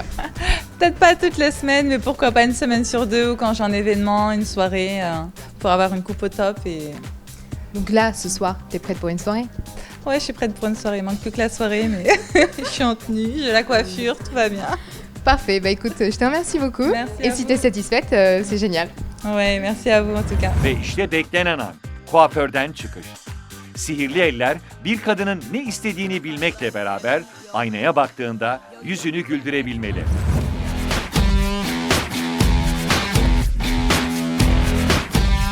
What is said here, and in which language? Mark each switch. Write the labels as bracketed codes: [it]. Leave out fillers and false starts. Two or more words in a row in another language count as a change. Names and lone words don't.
[fr] Peut-être pas toutes les semaines, mais pourquoi pas une semaine sur deux ou quand j'ai un événement, une soirée, pour avoir une coupe au top. Et... Donc là, ce soir, t'es prête pour une soirée? Ouais, je suis prête pour une soirée. Il manque plus que la soirée, mais je suis en tenue, j'ai la coiffure, tout va bien. Parfait, bah écoute, je te remercie beaucoup. Merci Et à si vous. t'es satisfaite, c'est génial. Ouais, merci à vous en tout cas. [tr] Ve işte beklenen an, kuaförden çıkış. Sihirli eller bir kadının ne istediğini bilmekle beraber aynaya baktığında yüzünü güldürebilmeli.